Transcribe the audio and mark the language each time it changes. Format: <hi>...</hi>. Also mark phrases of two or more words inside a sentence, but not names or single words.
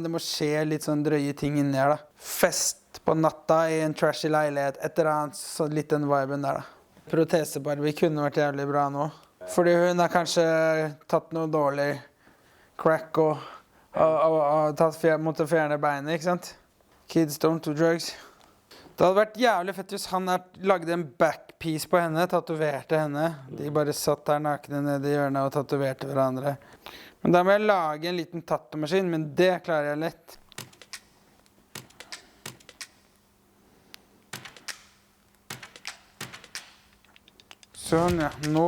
<no>Det må skje litt sånn drøye ting inni her da. Fest på natta I en trashy leilighet, et eller annet, så litt den viben der da. Protese-Barbie kunne vært jævlig bra nå. Fordi hun har kanskje tatt noe dårlig crack og måtte fjerne beinet, ikke sant?</no> <en>Kids don't do drugs.</en> <no>Det hadde vært jævlig fett hvis han lagde en backpiece på henne, tatoverte henne. De bare satt der nakne nede I hjørnet og tatoverte hverandre. Men da må jeg lage en liten tattoomaskin, men det klarer jeg lett. Sånn, ja. Nå.</no>